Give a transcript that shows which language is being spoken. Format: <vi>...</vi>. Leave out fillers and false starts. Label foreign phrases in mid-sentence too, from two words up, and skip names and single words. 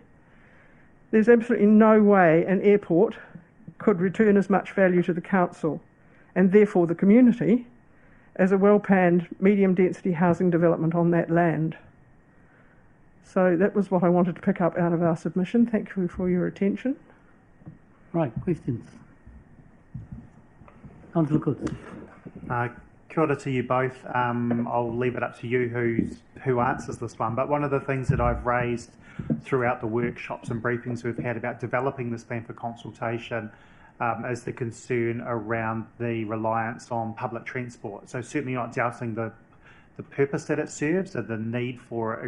<en>There's absolutely no way an airport could return as much value to the council and therefore the community as a well-planned medium density housing development on that land. So that was what I wanted to pick up out of our submission. Thank you for your attention. Right, questions? Councillor Coates.</en> <mi>Kia ora</mi> <en>to you both. I'll leave it up to you who answers this one. But one of the things that I've raised throughout the workshops and briefings we've had about developing this plan for consultation is the concern around the reliance on public transport. So certainly not doubting the purpose that it serves and the need for it.</en>